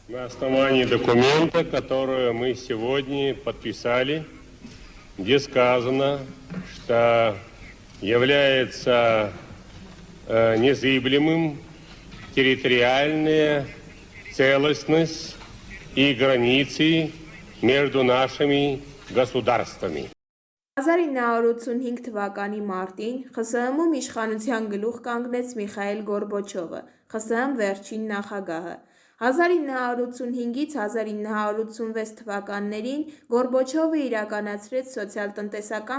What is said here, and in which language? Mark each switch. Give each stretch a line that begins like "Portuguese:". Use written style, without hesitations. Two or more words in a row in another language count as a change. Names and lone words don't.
Russian: На основании документа, который мы сегодня подписали, где сказано, что является незыблемым территориальная целостность и границы между нашими государствами.
Armenian: 1985 թվականի մարտին ԽՍՀՄ-ում իշխանության գլուխ կանգնեց Միխայիլ Գորբաչովը, ԽՍՀՄ վերջին նախագահը։ 1985-ից 1986 թվականներին Գորբաչովը իրականացրեց սոցիալ-տնտեսական